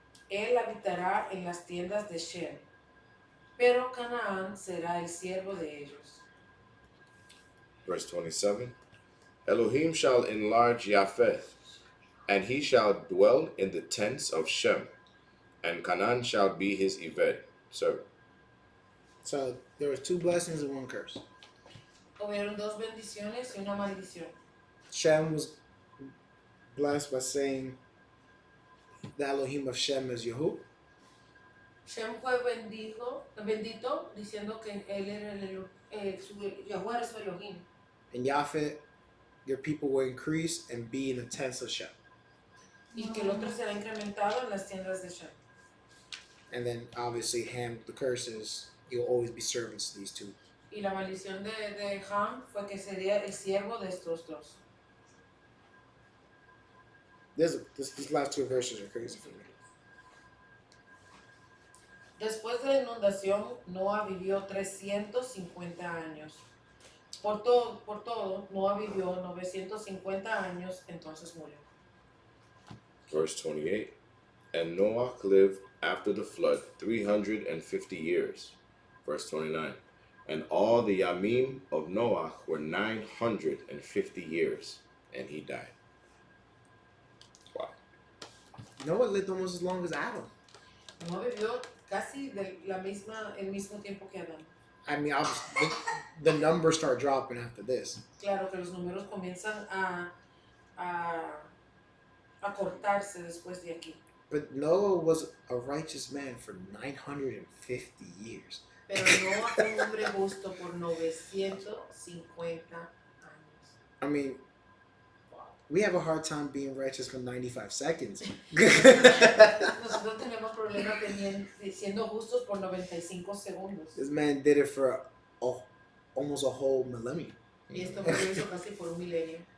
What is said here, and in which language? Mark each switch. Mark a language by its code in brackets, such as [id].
[es] Él habitará en las tiendas de Shem, pero Canaán será el siervo de ellos. [en] Verse 27. Elohim shall enlarge Japheth, and he shall dwell in the tents of Shem, and Canaan shall be his Eved. Servant. So there was 2 blessings and 1 curse. [es] Hubieron 2 bendiciones y una maldición. [en] Shem was blessed by saying the Elohim of Shem is Yahu. [es] Shem fue bendito diciendo que él era Yahuwah era su Elohim. [en] And Yafet your people will increase and be in the tents of Shem. [es] Y que el otro será incrementado en las tiendas de Shem. [en] And then obviously Ham, the curse is you'll always be servants to these two. [es] Y la maldición de Ham fue que sería el siervo de estos dos. [en] These last two verses are crazy for me. [es] Después de la inundación, Noah vivió 350 años. Por todo, Noah vivió 950 años, entonces murió. [en] Verse 28. And Noah lived after the flood 350 years. Verse 29. And all the Yamim of Noah were 950 years, and he died. Wow. Noah lived almost as long as Adam. [es] Noah vivió casi el mismo tiempo que Adán. [en] I mean, obviously, the numbers start dropping after this. [es] Claro que los números comienzan a cortarse después de aquí. [en] But Noah was a righteous man for 950 years. [es] Pero Noah fue un hombre justo por 950 años. [en] I mean, we have a hard time being righteous for 95 seconds. [es] Nosotros tenemos problemas siendo justos por 95 segundos. [en] This man did it for almost a whole millennium. [es] Y esto lo hizo casi por un milenio.